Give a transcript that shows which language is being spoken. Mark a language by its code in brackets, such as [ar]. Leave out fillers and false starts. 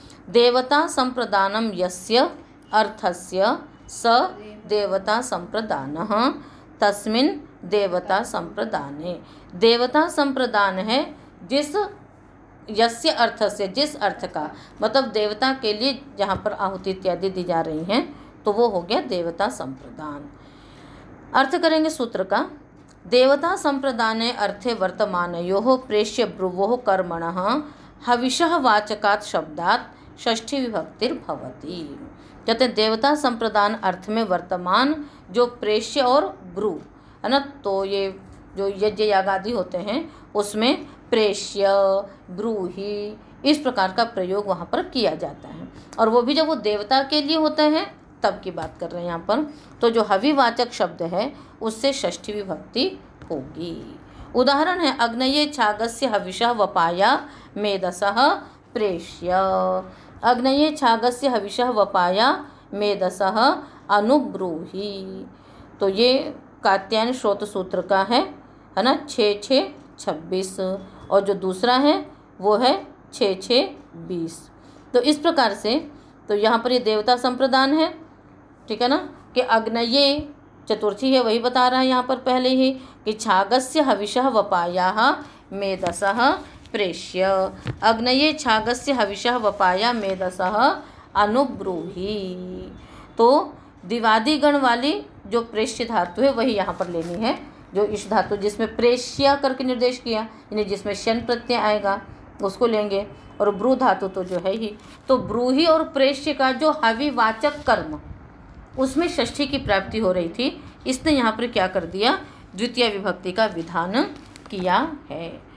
[sa] देवता संप्रदानम यस्य अर्थस्य स देवता संप्रदानः तस्मिन् देवता संप्रदाने। [hi] देवता संप्रदान है जिस यस्य अर्थ से, जिस अर्थ का, मतलब देवता के लिए जहाँ पर आहुति इत्यादि दी जा रही हैं, तो वो हो गया देवता संप्रदान। अर्थ करेंगे सूत्र का। [sa] देवता संप्रदाने अर्थे वर्तमानयोः प्रेष्य ब्रुवोः कर्मणः हविषः वाचकात् शब्दात् षष्ठी विभक्तिर्भवति। [hi] कहते हैं देवता संप्रदान अर्थ में वर्तमान जो प्रेष्य और ब्रू है ना, तो ये जो यज्ञ यागादि होते हैं उसमें प्रेष्य ब्रूहि इस प्रकार का प्रयोग वहाँ पर किया जाता है, और वो भी जब वो देवता के लिए होता है तब की बात कर रहे हैं यहाँ पर। तो जो हविवाचक शब्द है उससे षष्ठी विभक्ति होगी। [sa] उदाहरण है अग्नये छागस्य हविषः वपाया मेदसः प्रेष्य। अग्नये छागस्य हविषः वपाया मेदसः अनुब्रूहि। [hi] तो ये कात्यायन श्रोत सूत्र का है ना, 6-6-26, और जो दूसरा है वो है 6-6-20। तो इस प्रकार से तो यहाँ पर ये देवता संप्रदान है। ठीक है ना, कि अग्नये चतुर्थी है, वही बता रहा है यहाँ पर पहले ही कि [sa] छागस्य हविषः वपायाः मेदसः प्रेष्य। अग्नये छागस्य हविषः वपाया मेदसः अनुब्रूहि। [hi] तो दिवादी गण वाली जो प्रेष्य धातु है वही यहाँ पर लेनी है, जो इस धातु जिसमें प्रेष्य करके निर्देश किया, यानी जिसमें शन प्रत्यय आएगा उसको लेंगे, और ब्रू धातु तो जो है ही, तो ब्रूहि और प्रेष्य का जो हविवाचक कर्म उसमें षष्ठी की प्राप्ति हो रही थी, इसने यहाँ पर क्या कर दिया, द्वितीय विभक्ति का विधान किया है।